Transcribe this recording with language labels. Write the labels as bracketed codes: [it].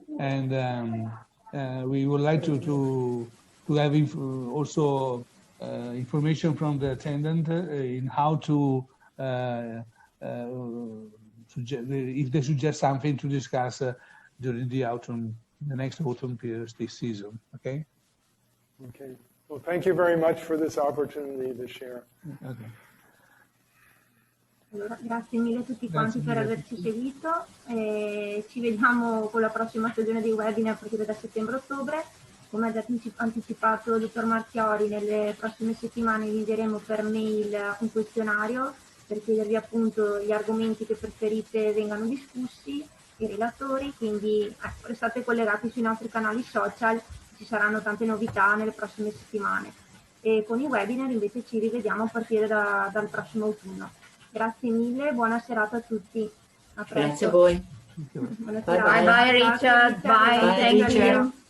[en] And we would like to have also information from the attendant in how to if they suggest something to discuss during the autumn, the next autumn period, this season. Okay. Okay. Well, thank you very much for this opportunity to share. Okay. [it] Allora, grazie mille a tutti quanti per averci seguito. Ci vediamo con la prossima stagione dei webinar a partire da settembre-ottobre. Come ha già anticipato il dottor Marchiori, nelle prossime settimane vi invieremo per mail un questionario per chiedervi appunto gli argomenti che preferite vengano discussi, i relatori, quindi restate collegati sui nostri canali social, ci saranno tante novità nelle prossime settimane. E con i webinar invece ci rivediamo a partire dal prossimo autunno. Grazie mille, buona serata a tutti. A presto. Grazie a voi. Buona [en] Bye [it] serata. [en] bye. Bye Richard, bye, thank you.